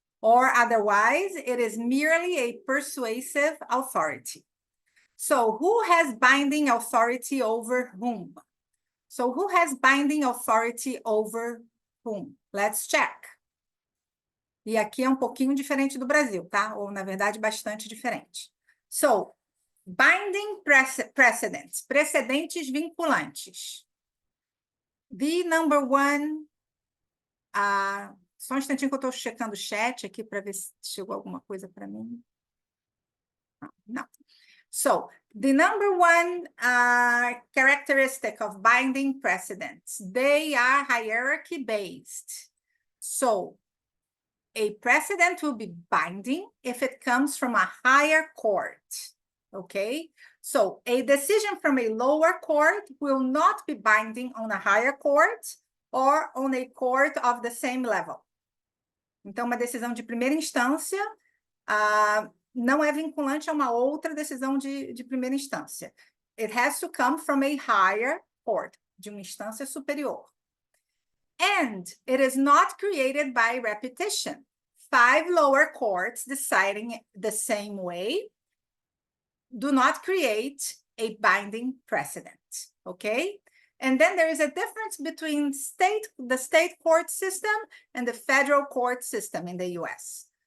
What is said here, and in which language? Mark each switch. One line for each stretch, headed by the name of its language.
English: Or otherwise, it is merely a persuasive authority. So, who has binding authority over whom? So, who has binding authority over whom? Let's check.
Portuguese: E aqui é um pouquinho diferente do Brasil, tá? Ou, na verdade, bastante diferente.
English: So, binding precedents,
Portuguese: precedentes vinculantes.
English: The number one...
Portuguese: só um instantinho que eu estou checando o chat aqui para ver se chegou alguma coisa para mim. Não.
English: So, the number one characteristic of binding precedents, they are hierarchy-based. So, a precedent will be binding if it comes from a higher court, okay? So, a decision from a lower court will not be binding on a higher court or on a court of the same level.
Portuguese: Então, uma decisão de primeira instância não é vinculante a uma outra decisão de primeira instância.
English: It has to come from a higher court,
Portuguese: de uma instância superior.
English: And it is not created by repetition. 5 lower courts deciding the same way do not create a binding precedent, okay? And then there is a difference between the state court system and the federal court system in the US.